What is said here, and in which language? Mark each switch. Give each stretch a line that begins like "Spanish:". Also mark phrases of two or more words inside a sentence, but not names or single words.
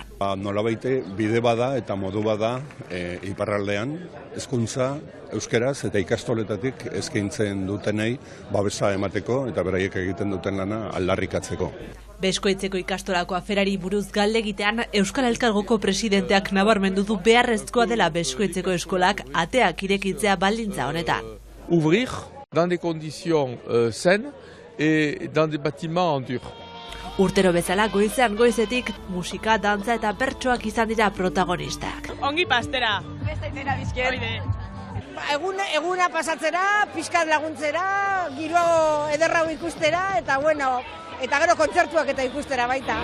Basque: Nolabaite bide bada eta modu bada iparraldean hezkuntza euskeraz eta ikastoletatik eskaintzen dutenei babesa emateko eta beraiek egiten duten lana aldarrikatzeko. Beskoitzeko ikastolako aferari buruz galdegitean Euskal Elkargoko presidenteak nabarmendu du beharrezkoa dela Beskoitzeko eskolak ateak irekitzea baldintza honetan.
French: Ouvrir dans des conditions saines et dans des bâtiments en dur.
Basque: Urtero bezala goizean goizetik musika, dantza eta bertsoak izan dira protagonistak. Ongi pastera. Beste itera bizkiet. Eguna pasatzera, pixkat laguntzera, giro ederrau ikustera eta eta gero kontzertuak eta ikustera baita.